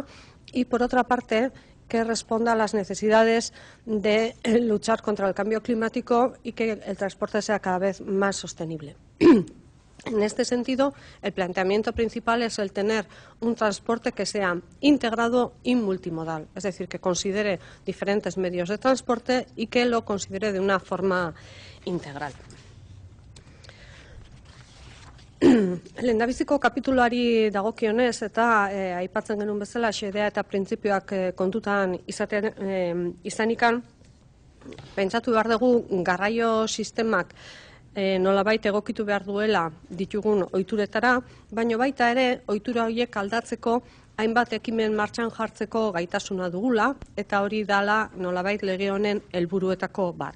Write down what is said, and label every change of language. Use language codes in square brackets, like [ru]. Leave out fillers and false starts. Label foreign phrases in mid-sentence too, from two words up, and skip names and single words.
[es] Y por otra parte, que responda a las necesidades de luchar contra el cambio climático y que el transporte sea cada vez más sostenible. En este sentido, el planteamiento principal es el tener un transporte que sea integrado y multimodal, es decir, que considere diferentes medios de transporte y que lo considere de una forma integral. [eu] Lehendabiziko kapituluari dagokionez eta aipatzen genuen bezala xedea eta printzipioak kontutan izanikan, pentsatu behar dugu garraio sistemak nolabait egokitu behar duela ditugun ohituretara, baino baita ere ohitura horiek aldatzeko hainbat ekimen martxan jartzeko gaitasuna dugula, eta hori dala nolabait lege honen helburuetako bat.